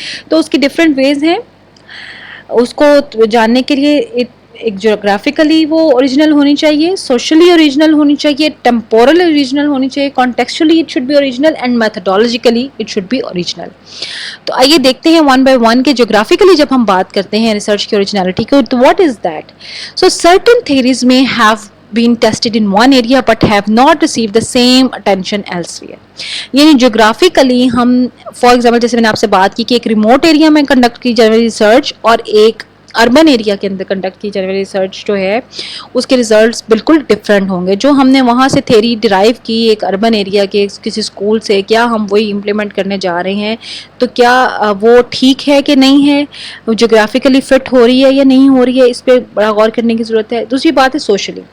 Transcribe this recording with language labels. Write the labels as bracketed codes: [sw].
[ur] تو اس کی different ways ہیں. اس کو جاننے کے لیے ایک جیوگرافیکلی وہ اوریجنل ہونی چاہیے, سوشلی اوریجنل ہونی چاہیے, ٹیمپورل اوریجنل ہونی چاہیے, [en] contextually it should be original [ur] and میتھڈولوجیکلی it should be original. تو آئیے دیکھتے ہیں ون بائی ون کہ جیوگرافیکلی جب ہم بات کرتے ہیں ریسرچ کی اوریجنلٹی کو تو [en] What is that. So certain theories میں have been tested in one area but have not received the same attention elsewhere. [ur] یعنی جغرافیکلی ہم فار ایگزامپل جیسے میں نے آپ سے بات کی کہ ایک ریموٹ ایریا میں کنڈکٹ کی جانے والی ریسرچ اور ایک اربن ایریا کے اندر کنڈکٹ کی جانے والی ریسرچ جو ہے اس کے ریزلٹس بالکل ڈفرینٹ ہوں گے. جو ہم نے وہاں سے تھیری ڈرائیو کی ایک اربن ایریا کے کسی اسکول سے, کیا ہم وہی امپلیمنٹ کرنے جا رہے ہیں تو کیا وہ ٹھیک ہے کہ نہیں ہے, جغرافیکلی فٹ ہو رہی ہے یا نہیں ہو رہی ہے, اس پہ بڑا غور کرنے کی ضرورت ہے. دوسری بات ہے سوشلی.